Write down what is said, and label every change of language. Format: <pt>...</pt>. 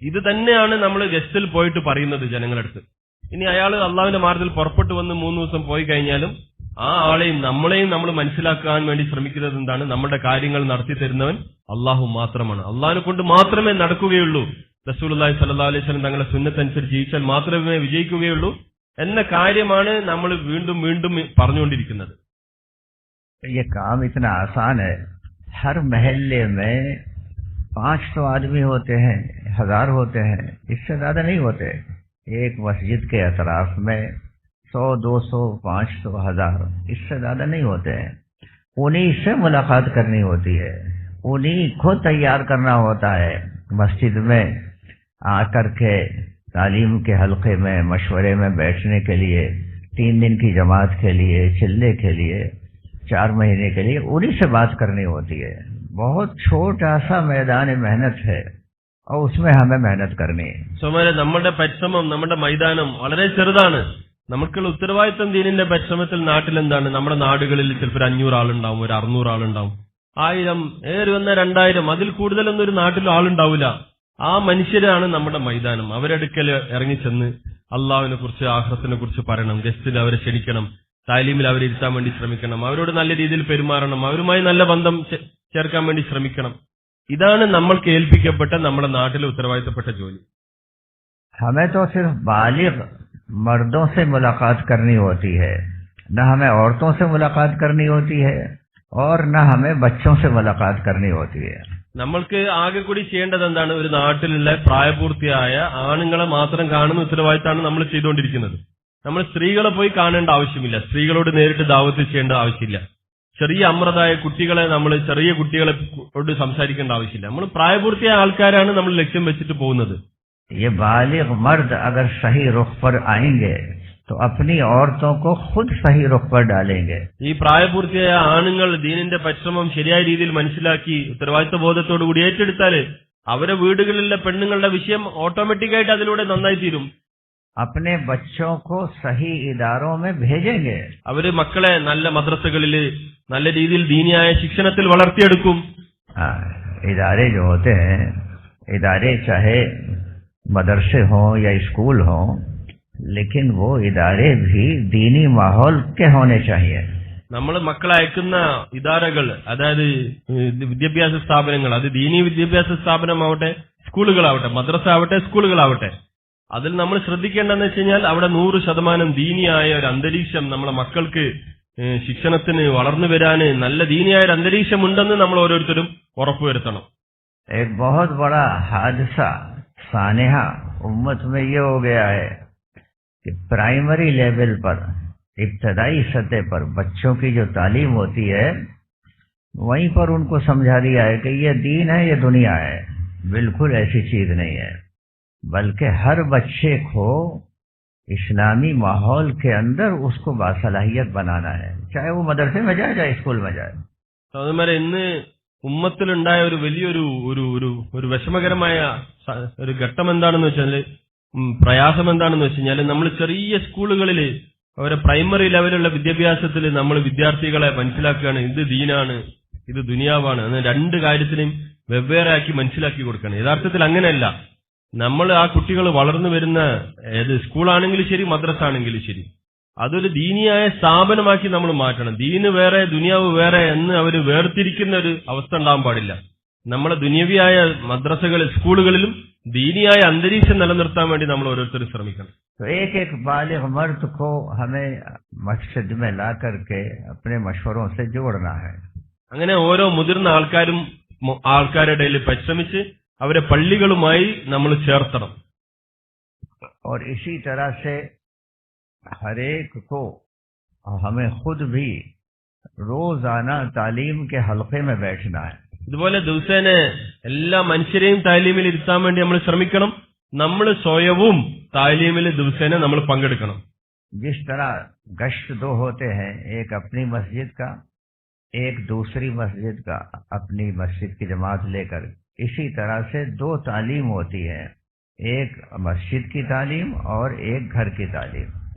<ml>ഇത് തന്നെയാണ് നമ്മൾ ഗസ്റ്റിൽ പോയിട്ട് പറയുന്നത് ജനങ്ങളടുത്ത്. ഇനി അയാൾ അള്ളാഹുവിന്റെ മാർഗത്തിൽ പുറപ്പെട്ടു വന്ന് 3 ദിവസം പോയി കഴിഞ്ഞാലും ആ ആളെയും നമ്മളെയും നമ്മൾ മനസ്സിലാക്കാൻ വേണ്ടി ശ്രമിക്കുന്നത് എന്താണ്? നമ്മുടെ കാര്യങ്ങൾ നടത്തി തരുന്നവൻ അള്ളാഹു മാത്രമാണ്. അള്ളാഹിനെ കൊണ്ട് മാത്രമേ നടക്കുകയുള്ളൂ. റസൂലുള്ളാഹി സ്വല്ലല്ലാഹു അലൈഹി വസല്ലം തങ്ങളെ സുന്നത്ത് അനുസരിച്ച് ജീവിച്ചാൽ മാത്രമേ വിജയിക്കുകയുള്ളൂ എന്ന കാര്യമാണ് നമ്മൾ വീണ്ടും വീണ്ടും പറഞ്ഞുകൊണ്ടിരിക്കുന്നത്.</ml> <hi>ये काम इतना आसान है। हर महल्ले में 500 आदमी होते हैं, 1000 होते हैं, इससे ज्यादा नहीं होते। एक मस्जिद के अतराफ में 100, 200, 500, 1000, इससे ज्यादा नहीं होते हैं। उन्हीं से मुलाकात करनी होती है, उन्हीं को तैयार करना होता है मस्जिद में आकर के तालीम के हल्के में मशवरे में बैठने के लिए, 3 दिन की जमात के लिए, चिल्ले के लिए, 4 महीने के लिए, उन्हीं से बात करनी होती है। बहुत छोटा सा मैदान मेहनत है और उसमें हमें मेहनत करनी है।</hi> <ml>സോമരെ, നമ്മുടെ പരിശ്രമം, നമ്മുടെ മൈതാനം വളരെ ചെറുതാണ്. നമുക്കുള്ള ഉത്തരവാദിത്വം ദീനിന്റെ പരിശ്രമത്തിൽ നാട്ടിൽ എന്താണ്? നമ്മുടെ നാടുകളിൽ ചിലപ്പോൾ 500 ആളുണ്ടാവും, ഒരു 600 ആളുണ്ടാവും, 1000, ഏറി വന്ന 2000, അതിൽ കൂടുതലൊന്നും ഒരു നാട്ടിൽ ആളുണ്ടാവില്ല. ആ മനുഷ്യരാണ് നമ്മുടെ മൈതാനം. അവരെടുക്കൽ ഇറങ്ങിച്ചെന്ന് അള്ളാഹുവിനെ കുറിച്ച്, ആഖിറത്തിനെ കുറിച്ച് പറയണം. ഗസ്റ്റിൽ അവരെ ക്ഷണിക്കണം, താലീമിൽ അവരെ ഇരുത്താൻ വേണ്ടി ശ്രമിക്കണം, അവരോട് നല്ല രീതിയിൽ പെരുമാറണം, അവരുമായി നല്ല ബന്ധം ചേർക്കാൻ വേണ്ടി ശ്രമിക്കണം. ഇതാണ് നമ്മൾക്ക് ഏൽപ്പിക്കപ്പെട്ട നമ്മുടെ നാട്ടിലെ ഉത്തരവാദിത്തപ്പെട്ട ജോലി.</ml> <hi>हमें तो सिर्फ बालिग मर्दों से मुलाकात करनी होती है, न हमें औरतों से मुलाकात करनी होती है और न हमें बच्चों से मुलाकात करनी होती है।</hi> <ml>നമ്മൾക്ക് ആകെ കൂടി ചെയ്യേണ്ടത് എന്താണ്? ഒരു നാട്ടിലുള്ള പ്രായപൂർത്തിയായ ആണുങ്ങളെ മാത്രം കാണുന്ന ഉത്തരവാദിത്തമാണ് നമ്മൾ ചെയ്തുകൊണ്ടിരിക്കുന്നത്. നമ്മൾ സ്ത്രീകളെ പോയി കാണേണ്ട ആവശ്യമില്ല, സ്ത്രീകളോട് നേരിട്ട് ദാവത്ത് ചെയ്യേണ്ട ആവശ്യമില്ല, ചെറിയ അമൃതായ കുട്ടികളെ ചെറിയ കുട്ടികളോട് സംസാരിക്കേണ്ട ആവശ്യമില്ല. നമ്മൾ പ്രായപൂർത്തിയായ ആൾക്കാരാണ് നമ്മൾ ലക്ഷ്യം വെച്ചിട്ട് പോകുന്നത്.</ml> <hi>ये बालिग मर्द अगर सही रुख पर आएंगे तो अपनी औरतों को खुद सही रुख पर डालेंगे।</hi> <ml>ഈ പ്രായപൂർത്തിയായ ആണുങ്ങൾ ദീനിന്റെ പരിശ്രമം ശരിയായ രീതിയിൽ മനസ്സിലാക്കി ഉത്തരവാദിത്വ ബോധത്തോടു കൂടി ഏറ്റെടുത്താൽ അവരെ വീടുകളിലെ പെണ്ണുങ്ങളുടെ വിഷയം ഓട്ടോമാറ്റിക്കായിട്ട് അതിലൂടെ നന്നായി തീരും.</ml> <hi>अपने बच्चों को सही इदारों में भेजेंगे।</hi> <ml>അവര് മക്കളെ നല്ല മദ്രസകളിൽ നല്ല രീതിയിൽ ദീനിയായ ശിക്ഷണത്തിൽ വളർത്തിയെടുക്കും.</ml> <hi>इदारे जो होते हैं, इदारे चाहे मदरसे हों या स्कूल हों, लेकिन वो इदारे भी दीनी माहौल के होने चाहिए।</hi> <ml>നമ്മൾ മക്കളെ അയക്കുന്ന ഇദാരകൾ, അതായത് വിദ്യാഭ്യാസ സ്ഥാപനങ്ങൾ, അത് ദീനീ വിദ്യാഭ്യാസ സ്ഥാപനമാവട്ടെ, സ്കൂളുകളാവട്ടെ, മദ്രസ ആവട്ടെ, സ്കൂളുകളാവട്ടെ, അതിൽ നമ്മൾ ശ്രദ്ധിക്കേണ്ടതെന്ന് വെച്ച് കഴിഞ്ഞാൽ അവിടെ 100% ദീനിയായ ഒരു അന്തരീക്ഷം നമ്മളെ മക്കൾക്ക് ശിക്ഷണത്തിന് വളർന്നു വരാന് നല്ല ദീനിയായ ഒരു അന്തരീക്ഷം ഉണ്ടെന്ന് നമ്മൾ ഓരോരുത്തരും ഉറപ്പുവരുത്തണം.</ml> <hi>एक बहुत बड़ा हादसा सानेहा उम्मत में ये हो गया है कि प्राइमरी लेवल पर, इब्तदाई सतह पर बच्चों की जो तालीम होती है, वहीं पर उनको समझा दिया है कि ये दीन है, ये दुनिया है। बिल्कुल ऐसी चीज नहीं है, बल्कि हर बच्चे को इस्लामी माहौल के अंदर उसको बासलाहियत बनाना है, चाहे वो मदरसे में जाए चाहे स्कूल में जाए।</hi> <ml>സഹോദരന്മാരെ, ഇന്ന് ഉമ്മത്തിലുണ്ടായ ഒരു വലിയൊരു ഒരു വിഷമകരമായ ഒരു ഘട്ടം എന്താണെന്ന് വെച്ചാൽ, പ്രയാസം എന്താണെന്ന് വെച്ച് കഴിഞ്ഞാൽ, നമ്മൾ ചെറിയ സ്കൂളുകളിൽ അവരെ പ്രൈമറി ലെവലുള്ള വിദ്യാഭ്യാസത്തിൽ നമ്മൾ വിദ്യാർത്ഥികളെ മനസ്സിലാക്കുകയാണ് ഇത് ദീനാണ്, ഇത് ദുനിയാവാണ് എന്ന് 2 കാര്യത്തിനെയും വെവ്വേറെ ആക്കി മനസ്സിലാക്കി കൊടുക്കണം. യഥാർത്ഥത്തിൽ അങ്ങനെയല്ല. നമ്മൾ ആ കുട്ടികൾ വളർന്നു വരുന്ന ഏത് സ്കൂളാണെങ്കിലും ശരി, മദ്രസ ആണെങ്കിലും ശരി, അതൊരു ദീനിയായ സ്ഥാപനമാക്കി നമ്മൾ മാറ്റണം. ദീന് വേറെ ദുനിയാവ് വേറെ എന്ന് അവർ വേർതിരിക്കുന്ന ഒരു അവസ്ഥ ഉണ്ടാകാൻ പാടില്ല. നമ്മളെ ദുനിയവിയായ മദ്രസകളിൽ സ്കൂളുകളിലും ദീനിയായ അന്തരീക്ഷം നിലനിർത്താൻ വേണ്ടി നമ്മൾ ഓരോരുത്തരും ശ്രമിക്കണം.</ml> <hi>तो एक एक बालिग मर्द को हमें मस्जिद में ला करके अपने मशवरों से जोड़ना है.</hi> <ml>അങ്ങനെ ഓരോ മുതിർന്ന ആൾക്കാരുടെ ഇടയിൽ പരിശ്രമിച്ച് അവരെ പള്ളികളുമായി നമ്മൾ ചേർത്തണം.</ml> <hi>और इसी तरह से हर एक को हमें खुद भी रोजाना तालीम के हल्के में बैठना है.</hi> <ml>ഇതുപോലെ ദിവസേന എല്ലാ മനുഷ്യരെയും താലീമിൽ ഇരുത്താൻ വേണ്ടി നമ്മൾ ശ്രമിക്കണം. നമ്മൾ സ്വയവും താലീമിൽ ദിവസേന നമ്മൾ പങ്കെടുക്കണം.</ml> <hi>जिस तरह गश्त दो होते हैं, एक अपनी मस्जिद का, एक दूसरी मस्जिद का, अपनी मस्जिद की जमात लेकर, इसी तरह से दो तालीम होती है, एक मस्जिद की तालीम और एक घर की तालीम.</hi>